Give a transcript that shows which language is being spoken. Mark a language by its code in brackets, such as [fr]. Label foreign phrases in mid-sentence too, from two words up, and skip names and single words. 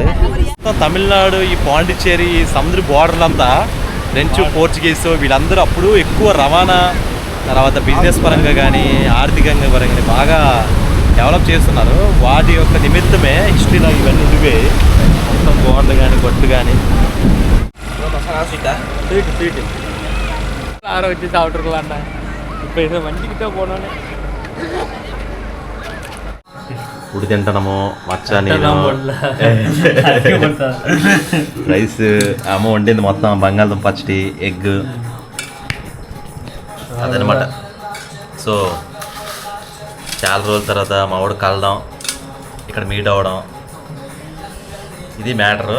[te] తమిళనాడు, ఈ పాండిచ్చేరి, ఈ సముద్ర బోర్డర్లంతా ఫ్రెంచ్, పోర్చుగీస్ వీళ్ళందరూ అప్పుడు ఎక్కువ రవాణా, తర్వాత బిజినెస్ పరంగా కానీ ఆర్థికంగా పరంగా బాగా డెవలప్ చేస్తున్నారు. వాటి యొక్క నిమిత్తమే హిస్టరీలో ఇవన్నీ ఉండివే. మొత్తం గోడలు కానీ గొడ్లు కానీ. స్వీట్ [ta] ஆற வச்சு சாப்பிட்ருக்கலாம்டா. இப்போ இதை வண்டிக்கிட்ட போனோன்னே [te] ఇప్పుడు తింటాము. మచ్చ నేను రైస్ అమ్మ వండింది మొత్తం. బంగాళదుంప పచ్చడి, ఎగ్, అదనమాట. సో చాలా రోజుల తర్వాత మా వాడు కలడం, ఇక్కడ మీట్ అవ్వడం, ఇది మ్యాటరు.